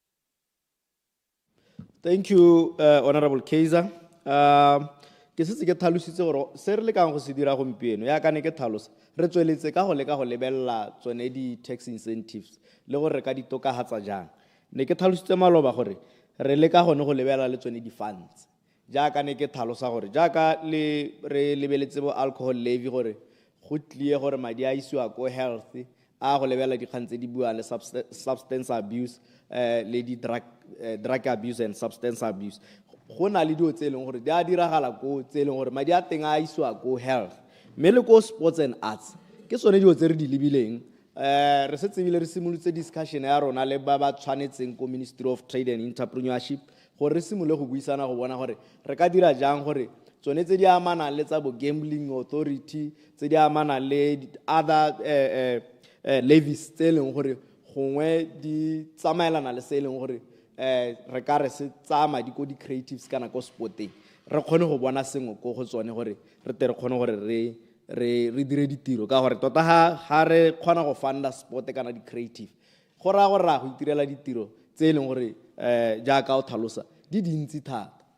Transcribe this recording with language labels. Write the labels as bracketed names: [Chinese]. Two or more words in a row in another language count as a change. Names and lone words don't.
[English] Thank you Honorable [Tswana] 𝗾𝙤🗓 ke se ke tlhalositse gore se re le kang go se dira gompieno ya ka ne ke tlhalosa re tsweletse ka go lebella tsone di [English] tax incentives [Tswana] le gore re ka di tokahatsa jang ne ke tlhalositse maloba gore re le ka gone go lebella le tsone di funds jaaka ne ke tlhalosa gore jaaka re lebeletse bo [English] alcohol levy [Tswana] gore go tlie gore madi a isiwa ko health a go lebella dikgang tse di buang le [English] substance abuse [Tswana] le di [English] drug abuse and substance abuse [Tswana] go na le dio tse leng gore di a diragala ko tse leng gore madi a teng a isiwa ko health mme le ko [English] sports and arts [Tswana] ke sone dio tse re di lebileng re setse bile re simolotse discussion ya rona le ba tshwanetseng ko Ministry of Trade and Entrepreneurship gore re simole go buisana go bona gore re ka dira jang gore tsone tse di amana le tsa bo [English] gambling authority [Tswana] tse di amana le [English] other levies [Tswana] tse leng gore gongwe di tsamaelana le se leng gore re ka re se tsa madi ko di creatives kana ko sporting re kgone go bona sengwe ko go tsone gore re tere kgone gore re dire ditiro ka gore tota ha re kgona go funda sport kana di creative go ra go itirela ditiro tse leng gore jaaka o tlhalosa di dintsi thata